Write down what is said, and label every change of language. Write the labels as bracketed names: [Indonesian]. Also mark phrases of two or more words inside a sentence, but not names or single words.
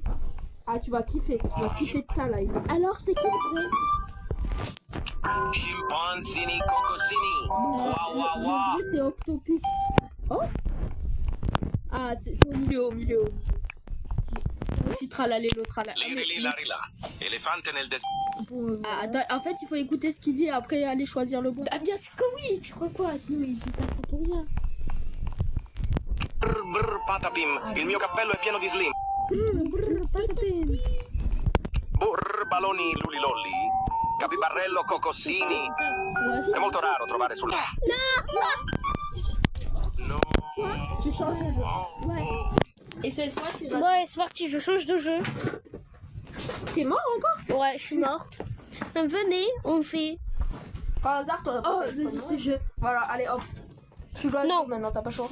[French] Ah, tu vas kiffer de ta live. Alors, c'est qui le vrai? Chimpanzini cocosini. Wah wah wah. Le jeu, c'est Octopus. Oh. Ah, c'est au milieu. Petit tralala, l'autre tralala. [Italian] Lirili larila. Elefante nel des... [French] Ah, attends, en fait, il faut écouter ce qu'il dit et après aller choisir le bon. Ah, bien sûr que oui, tu crois quoi? Sinon, il dit pas pour rien. Brr brr patapim. [Italian] Il mio cappello è pieno di slim. Burr balloni lulilolli. Capibarello cocosini. È molto raro trovare sul... No. [French] Tu changes de jeu. Ouais. Et cette fois, c'est Ouais, c'est parti, je change de jeu. T'es mort encore? Ouais, je suis mort. Venez, on fait. Par hasard, t'aurais pas Oh, fait vas-y, ce jeu. Voilà, allez hop. Tu joues à Non. jeu maintenant, t'as pas le choix.